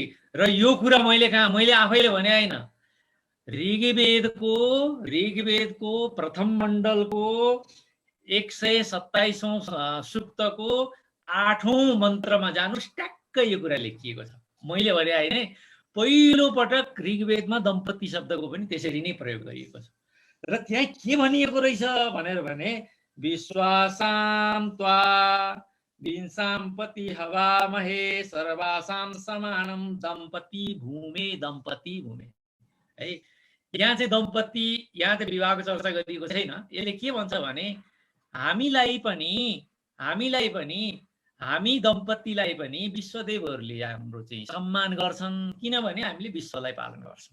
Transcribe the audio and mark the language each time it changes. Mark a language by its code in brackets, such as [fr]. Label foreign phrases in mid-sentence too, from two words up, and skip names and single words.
[ne] र यो कुरा मैले आफैले भने हैन, ऋग्वेदको प्रथम मण्डलको 127औं सूक्तको 8औं मन्त्रमा जानुस्, ट्याक्क यो कुरा लेखिएको छ। मैले भने हैन, पहिलो पटक ऋग्वेदमा दम्पति शब्दको पनि त्यसरी नै प्रयोग गरिएको छ। र त्यहाँ के भनिएको रहेछ भनेर भने [sa] विश्वासाम त्वा विंसाम्पति हवामहे सर्वासाम समानम दम्पति भूमे [ne] है। यहाँ चाहिँ दम्पति, यहाँ चाहिँ विवाहको चर्चा गरिएको छैन। यसले के भन्छ भने हामी दम्पतिलाई पनि विश्वदेवहरूले हाम्रो चाहिँ सम्मान गर्छन्, किनभने हामीले विश्वलाई पालन गर्छौँ।